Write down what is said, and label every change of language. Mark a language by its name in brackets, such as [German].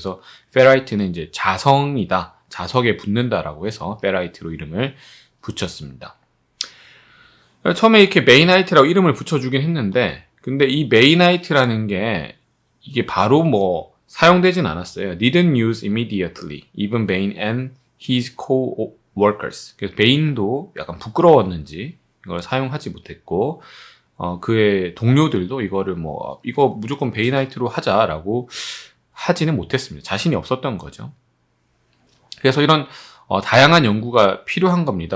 [Korean] 그래서 페라이트는 이제 자성이다, 자석에 붙는다라고 해서 페라이트로 이름을 붙였습니다. 처음에 이렇게 메이나이트라고 이름을 붙여주긴 했는데, 근데 이 메이나이트라는 게 이게 바로 뭐 사용되진 않았어요. [English] Didn't use immediately, even Bain and his co-workers. [Korean] 그래서 베인도 약간 부끄러웠는지 이걸 사용하지 못했고, 그의 동료들도 이거를 이거 무조건 베이나이트로 하자라고 하지는 못했습니다. 자신이 없었던 거죠. 그래서 이런 다양한 연구가 필요한 겁니다.